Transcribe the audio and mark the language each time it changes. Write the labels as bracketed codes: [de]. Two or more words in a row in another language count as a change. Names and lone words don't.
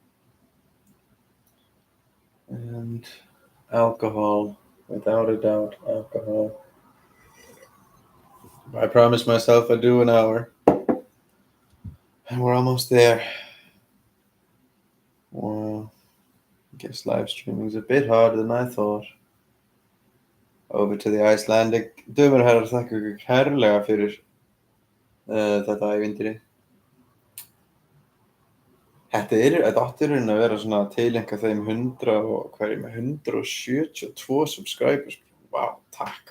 [en] And alcohol, without a doubt, alcohol. I promised myself I'd do an hour. And we're almost there. Wow. I guess live streaming is a bit harder than I thought. Over to the Icelandic. [is] Dömur og herrar, þakka ykkur kærlega fyrir þetta ævintýri. Þetta átti í rauninni að vera svona tileinka þeim 172 subscribers. Vá, takk.